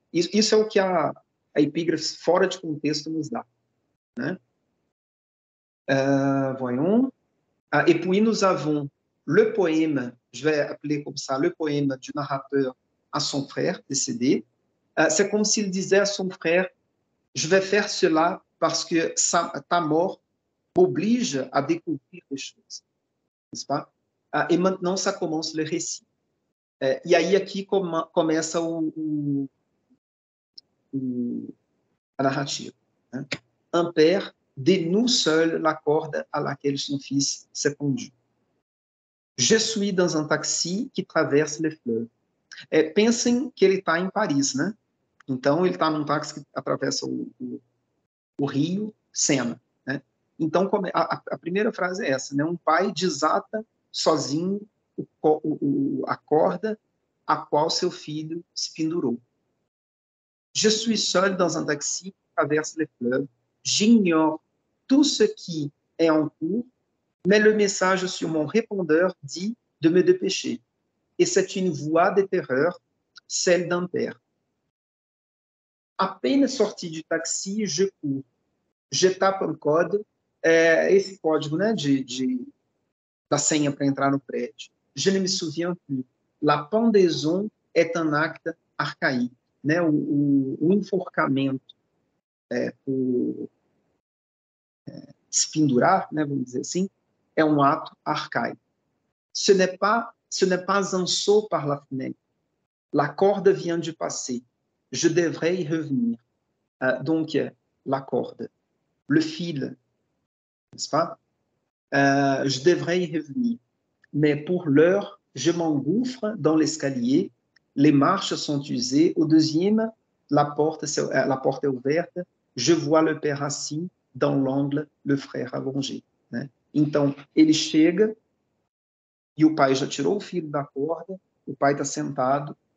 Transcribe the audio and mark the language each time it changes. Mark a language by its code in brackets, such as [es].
[pt] Isso é o que a epígrafe fora de contexto nos dá, né? [fr] Voyons. Et puis nous avons le poème, je vais appeler comme ça, le poème du narrateur à son frère décédé. C'est comme s'il disait à son frère, je vais faire cela parce que ta mort m'oblige à découvrir des choses, n'est-ce pas? Et maintenant, ça commence le récit. [pt] E aí aqui começa a narrativa, né? [fr] Un père dénoue seul la corde à laquelle son fils s'est pendu. Je suis dans un taxi qui traverse les fleuves. [pt] Pensem que ele está em Paris, né? Então, ele está num táxi que atravessa o rio Sena, né? Então, a primeira frase é essa, né? Um pai desata sozinho a corda a qual seu filho se pendurou. [fr] Je suis seul dans un taxi qui traverse les fleuves. J'ignore tout ce qui est en cours, mais le message sur mon répondeur dit de me dépêcher. Et c'est une voix de terreur, celle d'un père. À peine sorti du taxi, je cours. Je tape un code, [pt] esse código, né, da senha para entrar no prédio. [fr] Je ne me souviens plus. La pendaison est un acte archaïque, né? [pt] O enforcamento, se pendurar, né, vamos dizer assim, é um ato arcaico. [fr] Ce n'est pas un saut par la fenêtre. La corde vient de passer. Je devrais y revenir. Donc, la corde, le fil, n'est-ce pas? Je devrais y revenir. Mais pour l'heure, je m'engouffre dans l'escalier. Les marches sont usées. Au deuxième, la porte est ouverte. Je vois le père assis dans l'angle, le frère allongé, né? [pt] Então, ele chega e o pai já tirou o filho da corda, o pai está sentado.